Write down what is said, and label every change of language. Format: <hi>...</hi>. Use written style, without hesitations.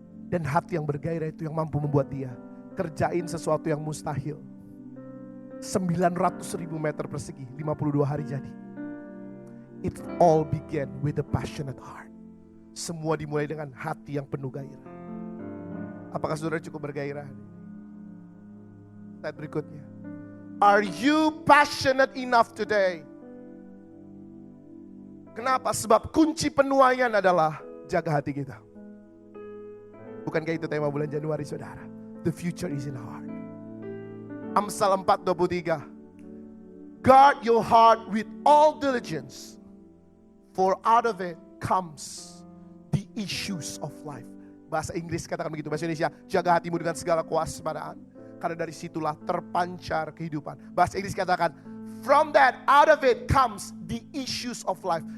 <id>Dan hati yang bergairah itu yang mampu membuat dia kerjain sesuatu yang mustahil. 900.000 meter persegi, 52 hari jadi.</id> <en>It all began with a passionate heart.</en> <id>Semua dimulai dengan hati yang penuh gairah. Apakah saudara cukup bergairah? Slide berikutnya.</id> <en>Are you passionate enough today?</en> <id>Kenapa? Sebab kunci penuaian adalah jaga hati kita. Bukankah itu tema bulan Januari, saudara?</id> <en>The future is in our heart. Amsal 4:23. Guard your heart with all diligence, for out of it comes the issues of life.</en> <id>Bahasa Inggris katakan begitu, bahasa Indonesia, jaga hatimu dengan segala kewaspadaan, karena dari situlah terpancar kehidupan. Bahasa Inggris katakan,</id> <en>from that, out of it comes the issues of life.</en>